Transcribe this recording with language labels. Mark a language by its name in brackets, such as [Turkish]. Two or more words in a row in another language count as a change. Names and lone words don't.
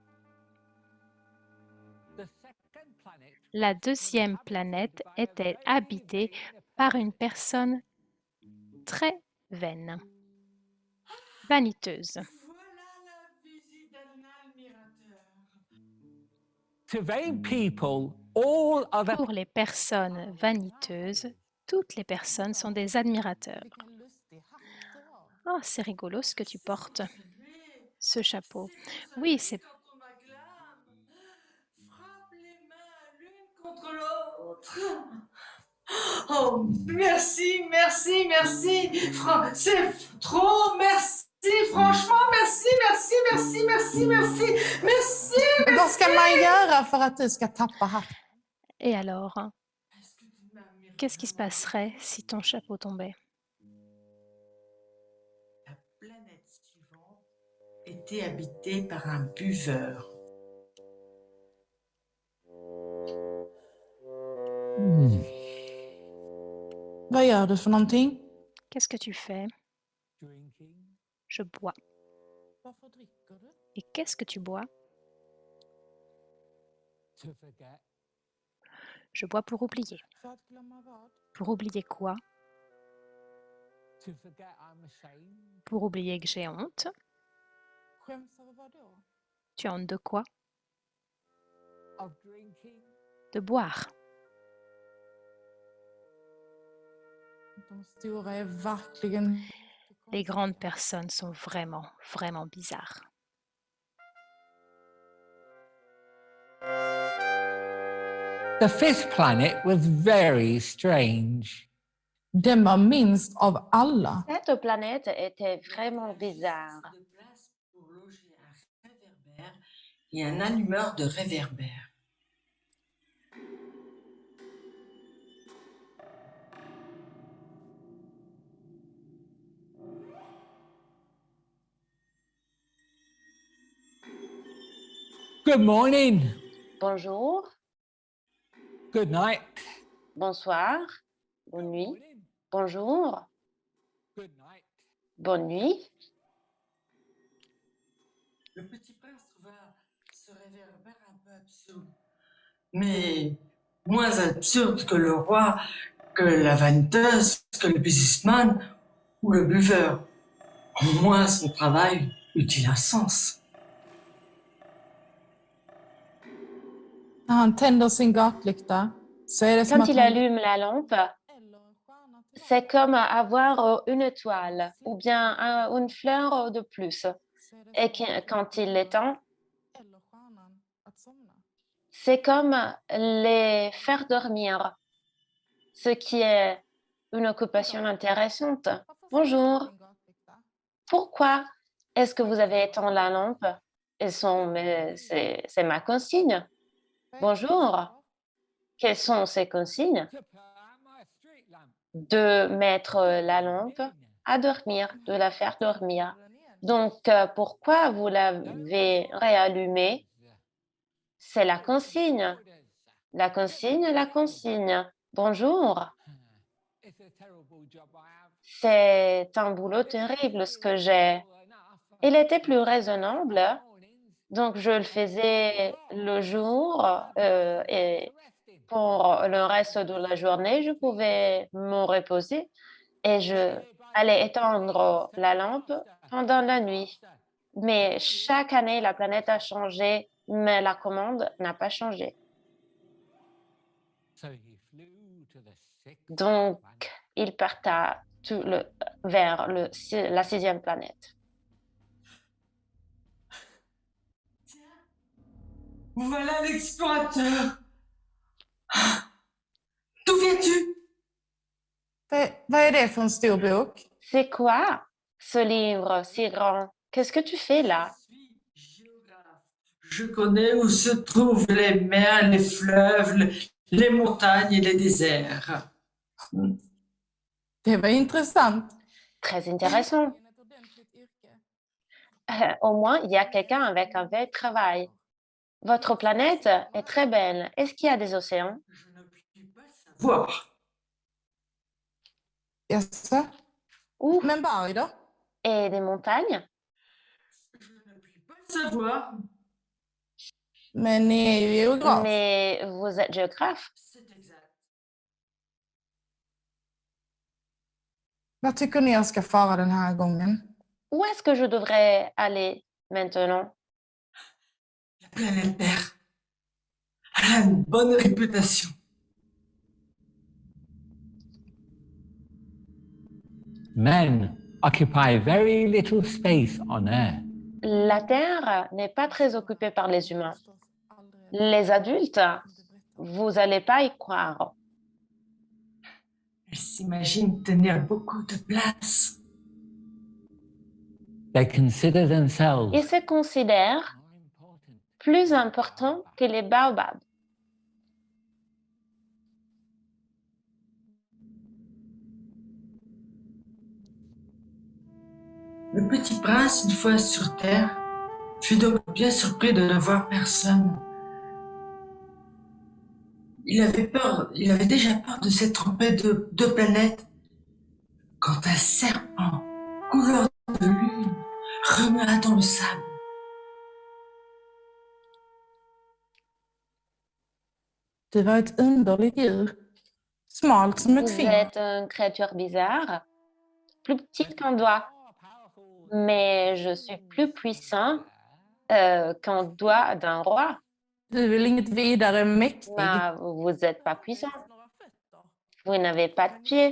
[French] La deuxième planète était habitée par une personne très vaine, vaniteuse. Voilà la visite d'un admirateur. [English] To vain people, all other [French] Pour les personnes vaniteuses, toutes les personnes sont des admirateurs. Oh, c'est rigolo ce que tu portes, ce chapeau. Oui, c'est Quand on m'acclame, frappe les mains l'une contre l'autre. Oh, merci, merci, merci. C'est trop, merci. Franchement, merci, merci, merci, merci, merci, merci. [Swedish] Vad ska man göra för att du ska tappa hatten? [French] Et alors, Est-ce que tu m'admires qu'est-ce qui se vraiment? passerait si ton chapeau tombait? La planète suivante était habitée par un buveur. [Swedish] Vad gör du för någonting? [French] Qu'est-ce que tu fais? [English] drinking [French] Je bois. [Swedish] Varför dricker du? [French] Et qu'est-ce que tu bois? [English] to forget [French] Je bois pour oublier. [Swedish] För att glömma vad? [French] Pour oublier quoi? [English] to forget I'm ashamed [French] Pour oublier que j'ai honte. [Swedish] Skäms över vad då? [French] Tu as honte de quoi? [English] of drinking [French] De boire. [Swedish] De stora är verkligen... [French] Les grandes personnes sont vraiment, vraiment bizarres. [English] The fifth planet was very strange. [Swedish] Den var minst av alla. [French] Cette planète était vraiment bizarre. De place pour loger un réverbère et un allumeur de réverbère. [English] Good morning, [French] Bonjour, [English] good night, [French] bonsoir, bonne nuit, [English] morning, [French] bonjour, [English] good night. [French] bonne nuit. Le petit prince trouva ce réverbère un peu absurde, mais moins absurde que le roi, que la vaniteuse, que le businessman ou le buveur. Au moins son travail eut-il un sens. [Swedish] När han tänder sin gatlykta så är det som [French] Quand [Swedish] att [French] il [Swedish] han... [French] allume la lampe, [Swedish] Eller en stjärna till [French] c'est comme avoir une étoile ou bien une fleur de plus. [Swedish] så är det [French] Et [Swedish] som att [French] quand il l'étend, [Swedish] eller stjärnan att somna. [French] c'est comme les faire dormir, ce qui est une occupation intéressante. [Swedish] Varför [French] Bonjour. [Swedish] stänger du din gatlykta? [French] Pourquoi est-ce que vous avez éteint la lampe? C'est ma consigne. Bonjour. Quelles sont ces consignes? [English] To put out my street lamp. [French] De mettre la lampe à dormir, de la faire dormir. Donc, pourquoi vous l'avez réallumée? C'est la consigne. La consigne, la consigne. Bonjour. [English] It's a terrible job I have. [French] C'est un boulot terrible ce que j'ai. Il était plus raisonnable, donc je le faisais le jour et pour le reste de la journée, je pouvais me reposer et je allais éteindre la lampe pendant la nuit. Mais chaque année, la planète a changé, mais la commande n'a pas changé. [English] So he flew to the sixth [French] Donc, [English] planet. [French] il parta vers la sixième planète. Tiens, voilà l'explorateur. D'où viens-tu? [Swedish] Vad är det för en stor bok? [French] C'est quoi ce livre si grand? Qu'est-ce que tu fais là? Je suis géographe. Je connais où se trouvent les mers, les fleuves, les montagnes et les déserts. [Swedish] Det var intressant. [French] Très intéressant. Au moins, il y a quelqu'un avec un vrai travail. Votre planète est très belle. Est-ce qu'il y a des océans? Je ne puis pas savoir. [Swedish] Jaså? [French] Ou [Swedish] Men berg då? [French] et des montagnes? Je ne puis pas savoir. [Swedish] Men ni är ju geograf. [French] Mais vous êtes géographe. C'est exact. [Swedish] Vad tycker ni jag ska fara den här gången? [French] Où est-ce que je devrais aller maintenant? La planète Terre a une bonne réputation. [English] Men occupy very little space on Earth. [French] La Terre n'est pas très occupée par les humains. Les adultes, vous n'allez pas y croire. Elle s'imagine tenir beaucoup de place. [English] They consider themselves [French] Ils se considèrent [English] more important [French] plus importants que les baobabs. Le petit prince, une fois sur Terre, fut donc bien surpris de ne voir personne. Il avait déjà peur de s'être trompé de deux planètes quand un serpent couleur de lune remua dans le sable. [Swedish] Du var ett underligt djur. Smalt som ett [French] Vous [Swedish] finger. [French] êtes une créature bizarre, plus petite qu'un doigt, mais je suis plus puissant qu'un doigt d'un roi. [Swedish] Du är väl inget vidare mäktig? [French] Mais vous n'êtes pas puissant. Vous n'avez pas de pied.